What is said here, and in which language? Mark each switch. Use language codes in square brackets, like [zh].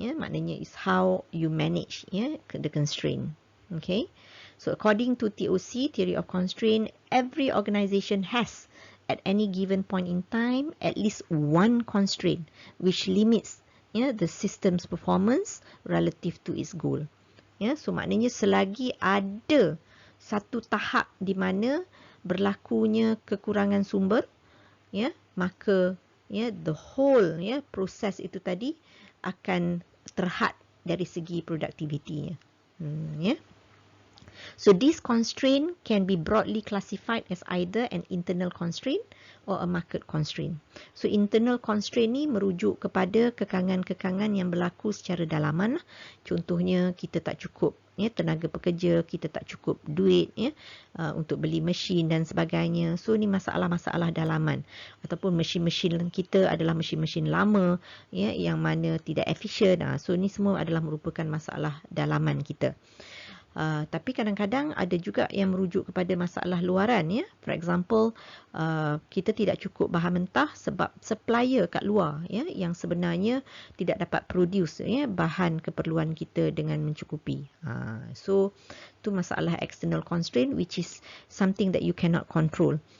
[ms] Maknanya [en] is how you manage the constraint. Okay. So, according to TOC, theory of constraint, every organisation has at any given point in time at least one constraint which limits the system's performance relative to its goal. [ms] So, maknanya selagi ada satu tahap di mana berlakunya kekurangan sumber, maka [en] the whole [ms] proses itu tadi akan terhad dari segi produktivitinya. [en] So, this constraint can be broadly classified as either an internal constraint or a market constraint. [ms] So, internal constraint ni merujuk kepada kekangan-kekangan yang berlaku secara dalaman. Contohnya, kita tak cukup tenaga pekerja, kita tak cukup duit untuk beli mesin dan sebagainya. So, ni masalah-masalah dalaman. Ataupun mesin-mesin kita adalah mesin-mesin lama yang mana tidak efisien. So, ni semua adalah merupakan masalah dalaman kita. Tapi kadang-kadang ada juga yang merujuk kepada masalah luaran. [en] For example, [ms] kita tidak cukup bahan mentah sebab supplier kat luar yang sebenarnya tidak dapat [en] produce [ms] bahan keperluan kita dengan mencukupi. [en] So, [ms] itu masalah [en] external constraint which is something that you cannot control.